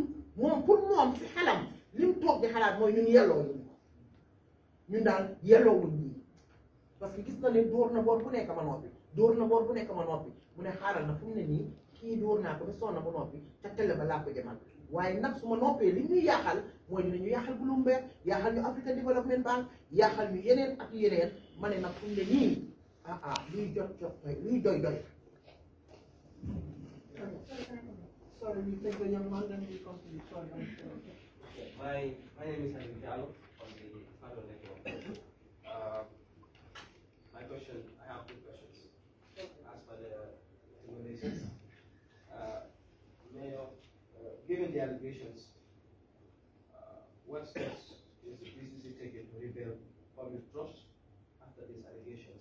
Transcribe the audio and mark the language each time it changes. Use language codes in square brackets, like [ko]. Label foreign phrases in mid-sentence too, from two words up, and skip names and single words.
[wo] moom pour moom si xelam li mu toog di xalaat mooy ñun yelloo wuñ ñun daal yelloo wuñ ñii [fr] parce que [wo] gis na ne dóor na boor bu nekk ma noppi mu ne xaaral na fu mu ne nii kii dóor naa ko ba sonn ba noppi ca télé ba laa ko jëmal waaye nag su ma noppee li ñuy yaaxal mooy dinañu yaaxal Bloomberg yaaxal ñu African Development Bank yaaxal ñu yeneen ak yeneen ma ne nag fu mu ne nii luy jot luy doy. [en] Sorry, we take the young man and we continue. Sorry. My name is Malick on the Fado Network. My question, I have two questions. As for the recommendations, Mayor, given the allegations, what steps is the BCC taking to rebuild public trust after these allegations?